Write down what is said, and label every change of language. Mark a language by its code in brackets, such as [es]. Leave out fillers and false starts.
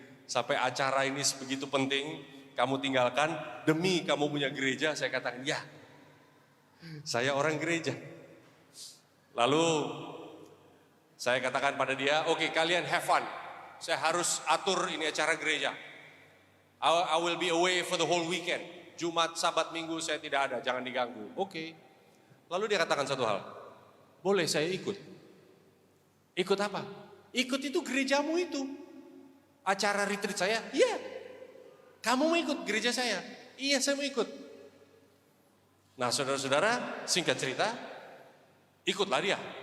[id] Sampai acara ini sebegitu penting, kamu tinggalkan demi kamu punya gereja? Saya katakan, ya. Saya orang gereja. Lalu saya katakan pada dia, oke, kalian [en] have fun. [id] Saya harus atur ini acara gereja. [en] I will be away for the whole weekend. [id] Jumat, Sabat, Minggu saya tidak ada, jangan diganggu. Oke. Lalu dia katakan satu hal, boleh saya ikut? Ikut apa? Ikut itu gerejamu itu. Acara retreat saya, iya. Kamu mau ikut gereja saya? Iya, saya mau ikut. Nah saudara-saudara, singkat cerita, ikutlah dia.